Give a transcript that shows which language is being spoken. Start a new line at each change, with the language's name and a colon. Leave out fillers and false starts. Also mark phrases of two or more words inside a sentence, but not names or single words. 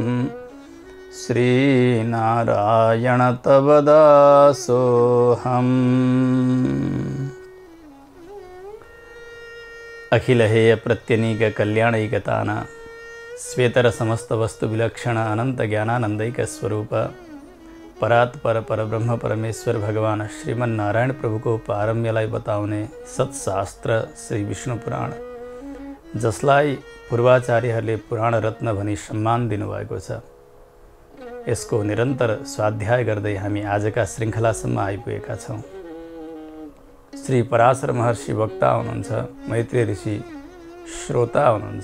Sanskrit: श्रीनारायण तव दासोऽहम्। अखिलहेय प्रत्यनीक कल्याणैकतान श्वेतर समस्त वस्तु विलक्षण अनंत ज्ञानानंदैक स्वरूप परात्पर परब्रह्म परमेश्वर भगवान श्रीमन्नारायण
Nepali: प्रभु को पारम्यलाई बताउने सत्शास्त्र श्री विष्णु पुराण, जसलाई पूर्वाचार्यहरूले पुराण रत्न भनी सम्मान दिनुभएको छ। यसको निरन्तर स्वाध्याय गर्दै हामी आजका श्रृङ्खलासम्म आइपुगेका छौँ। श्री पराशर महर्षि वक्ता हुनुहुन्छ, मैत्रेय ऋषि श्रोता हुनुहुन्छ।